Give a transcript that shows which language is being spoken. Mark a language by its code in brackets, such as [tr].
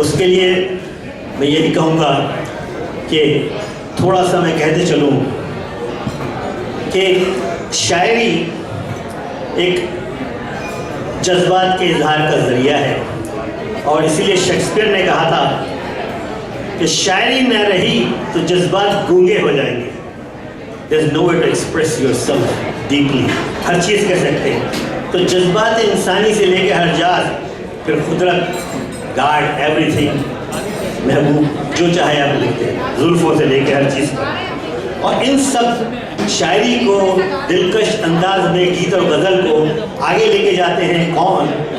[hi] उसके लिए मैं यही कहूँगा कि थोड़ा सा मैं कहते चलूँ कि शायरी एक जज्बात के इजहार का ज़रिया है, और इसीलिए शेक्सपियर ने कहा था कि शायरी न रही तो जज्बात गूंगे हो जाएंगे। [en] There's no way to express yourself deeply। [hi] हर चीज़ कह सकते हैं। तो जज्बात इंसानी से लेके हर जात, फिर कुदरत, गाड, एवरीथिंग, महबूब, जो चाहे आप लिखते हैं, जुल्फ़ों से लेके हर चीज़ पर। और इन सब शायरी को दिलकश अंदाज में गीत और गज़ल को आगे लेके जाते हैं कौन?